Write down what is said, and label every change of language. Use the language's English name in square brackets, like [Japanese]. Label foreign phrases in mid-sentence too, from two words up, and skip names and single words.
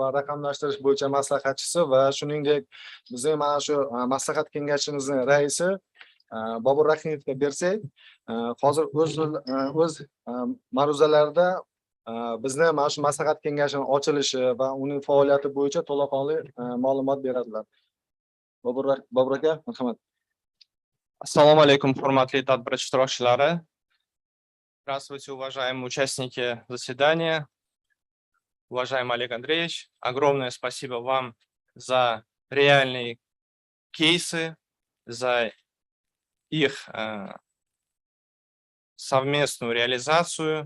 [Uzbek] va raqamlashtirish bo'yicha maslahatchisi va shuningdek bizning mana shu maslahat kengashimizning raisi Bobur Rahimovga bersak, hozir o'z ma'ruzalarida bizni mana shu maslahat kengashining ochilishi va uning faoliyati bo'yicha to'laqonli ma'lumot beradilar. Bobur aka, marhamat. [Arabic] السلام عليكم, [Uzbek] hurmatli tadbir ishtirokchilari. [Russian] Здравствуйте, уважаемые участники заседания. Уважаемый Олег Андреевич, огромное спасибо вам за реальные кейсы, за их совместную реализацию.